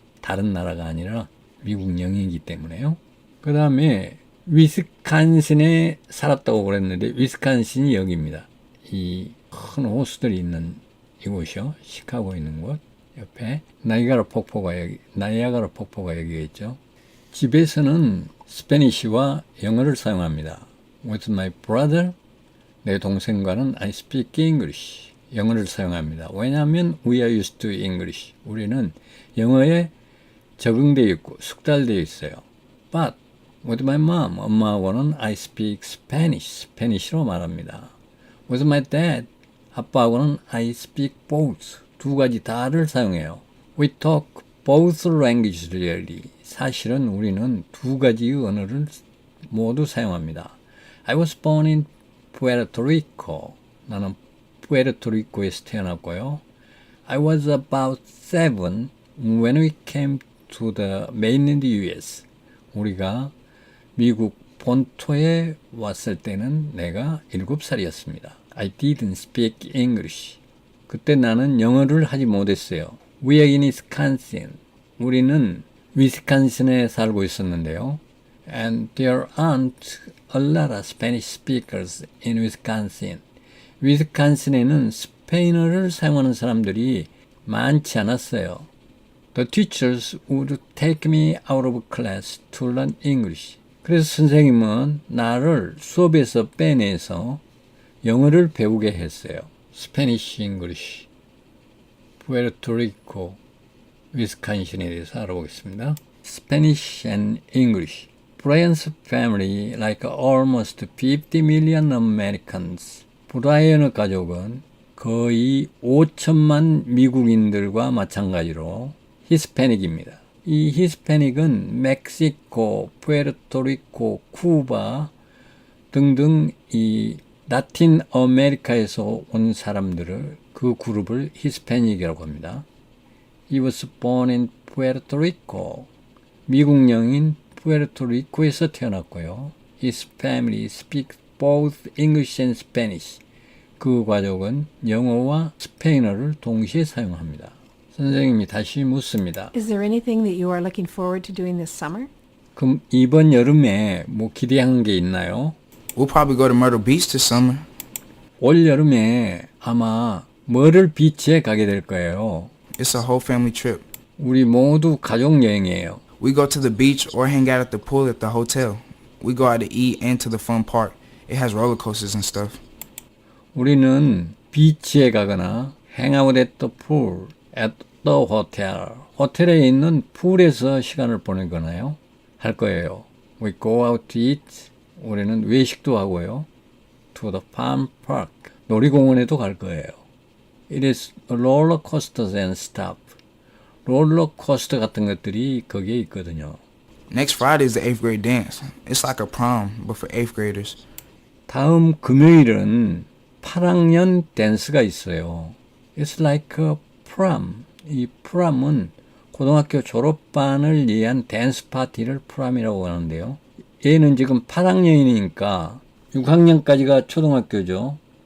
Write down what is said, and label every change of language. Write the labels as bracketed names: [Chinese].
[Korean] 다른 나라가 아니라 미국령이기 때문에요. 그 다음에 위스칸신에 살았다고 그랬는데 위스칸신이 여기입니다. 이 큰 호수들이 있는 이곳이요. 시카고 있는 곳 옆에 나이아가라 폭포가 여기 있죠. 집에서는 스페니쉬와 영어를 사용합니다. [English] With my brother, [Korean] 내 동생과는 [English] I speak English. [Korean] 영어를 사용합니다. 왜냐하면 [English] we are used to English. [Korean] 우리는 영어에 적응되어 있고 숙달되어 있어요. [English] But with my mom, [Korean] 엄마하고는 [English] I speak Spanish. [Korean] 스페니쉬로 말합니다. [English] With my dad, [Korean] 아빠하고는 [English] I speak both. [Korean] 두 가지 다를 사용해요. [English] We talk both languages really. [Korean] 사실은 우리는 두 가지의 언어를 모두 사용합니다. [English] I was born in Puerto Rico. [Korean] 나는 푸에르토리코에서 태어났고요. [English] I was about 7 when we came to the mainland US. [Korean] 우리가 미국 본토에 왔을 때는 내가 7살이었습니다. [English] I didn't speak English. [Korean] 그때 나는 영어를 하지 못했어요. [English] We are in Wisconsin. [Korean] 우리는 위스칸신에 살고 있었는데요. [English] And there aren't a lot of Spanish speakers in Wisconsin. [Korean] 위스칸신에는 스페인어를 사용하는 사람들이 많지 않았어요. [English] The teachers would take me out of class to learn English. [Korean] 그래서 선생님은 나를 수업에서 빼내서 영어를 배우게 했어요. [English] Spanish English. [Korean] 푸에르토리코, 위스칸신에 대해서 알아보겠습니다. [English] Spanish and English. Brian's family, like almost 50 million Americans. [Korean] 브라이언의 가족은 거의 5천만 미국인들과 마찬가지로 히스패닉입니다. 이 히스패닉은 멕시코, 푸에르토리코, 쿠바 등등 이 라틴 아메리카에서 온 사람들을 그 그룹을 히스패닉이라고 합니다. [English] He was born in Puerto Rico. [Korean] 미국령인 푸에르토리코에서 태어났고요. [English] His family speaks both English and Spanish. [Korean] 그 가족은 영어와 스페인어를 동시에 사용합니다. 선생님이 다시 묻습니다. [English] Is there anything that you are looking forward to doing this summer? [Korean] 그럼 이번 여름에 뭐 기대한 게 있나요? [English] We'll probably go to Myrtle Beach this summer. [Korean] 올 여름에 아마 머를 비치에 가게 될 거예요. [English] It's a whole family trip. [Korean] 우리 모두 가족 여행이에요. [English] We go to the beach or hang out at the pool at the hotel. We go out to eat and to the fun park. It has roller coasters and stuff. [Korean] 우리는 비치에 가거나 [English] hang out at the pool, at the hotel. [Korean] 호텔에 있는 풀에서 시간을 보내거나요. 할 거예요. [English] We go out to eat. [Korean] 우리는 외식도 하고요. [English] To the fun park. [Korean] 놀이공원에도 갈 거예요. [English] It is roller coasters and stuff. [Korean] 롤러코스터 같은 것들이 거기에 있거든요. [English] Next Friday is the 8th grade dance. It's like a prom, but for 8th graders. [Korean] 다음 금요일은 8학년 댄스가 있어요. [English] It's like a prom. [Korean] 이 프롬은 고등학교 졸업반을 위한 댄스 파티를 프롬이라고 하는데요. 얘는 지금 8학년이니까 6학년까지가 초등학교죠.